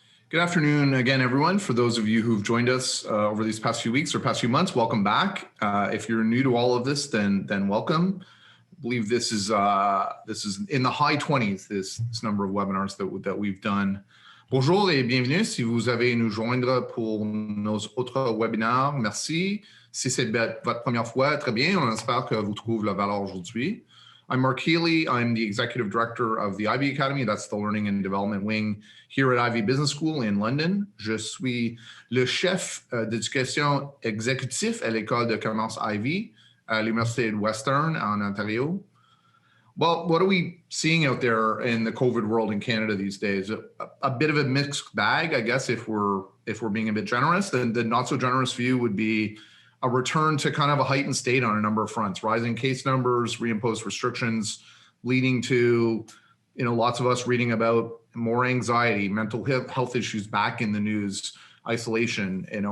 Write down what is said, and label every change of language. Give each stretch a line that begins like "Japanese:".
English: Good afternoon again, everyone. For those of you who've joined us over these past few weeks or past few months, welcome back. If you're new to all of this, then welcome. I believe this is in the high 20s, this number of webinars that we've done.
French: Bonjour et bienvenue. Si vous avez nous joindre pour nos autres webinaires, merci. Si c'est votre première fois, très bien. On espère que vous trouvez la valeur aujourd'hui.
English: I'm Mark Healy. I'm the Executive Director of the Ivy Academy. That's the Learning and Development Wing here at Ivy Business School in London.
French: Je suis le chef d'éducation exécutif à l'école de commerce Ivy à l'Université de Western en Ontario.
English: Well, what are we seeing out there in the COVID world in Canada these days? A bit of a mixed bag, I guess, if we're being a bit generous. Then the not so generous view would be a return to kind of a heightened state on a number of fronts, rising case numbers, reimposed restrictions, leading to, lots of us reading about more anxiety, mental health issues back in the news, isolation.